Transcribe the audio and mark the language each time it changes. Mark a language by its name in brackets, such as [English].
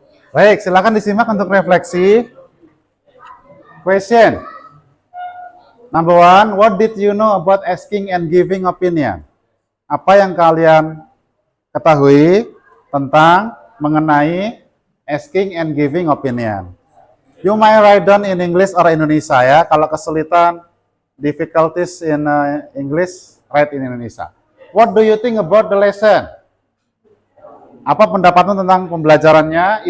[Indonesian] Baik, silakan disimak untuk refleksi. [English] Question. Number 1, what did you know about asking and giving opinion? [Indonesian] Apa yang kalian ketahui tentang mengenai asking and giving opinion? [English] You might write down in English or Indonesia, ya. [Indonesian] Kalau kesulitan, [English] difficulties in English, write in Indonesia. What do you think about the lesson? [Indonesian] Apa pendapatmu tentang pembelajarannya?